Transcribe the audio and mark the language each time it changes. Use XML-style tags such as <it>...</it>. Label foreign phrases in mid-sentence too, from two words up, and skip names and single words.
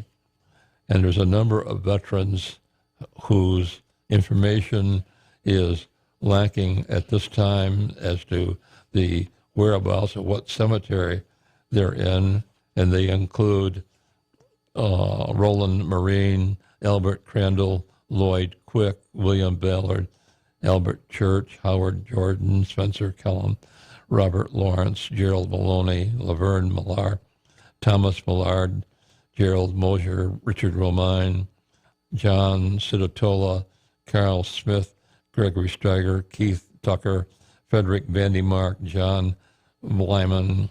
<en>And there's a number of veterans whose information is lacking at this time as to the whereabouts of what cemetery they're in, and they include Roland Marine, Albert Crandall, Lloyd Quick, William Ballard, Albert Church, Howard Jordan, Spencer Kellum, Robert Lawrence, Gerald Maloney, Laverne Millar, Thomas Millard, Gerald Mosier, Richard Romine, John Sidatola, Carl Smith, Gregory Steiger, Keith Tucker, Frederick Vandymark, John Lyman.</en>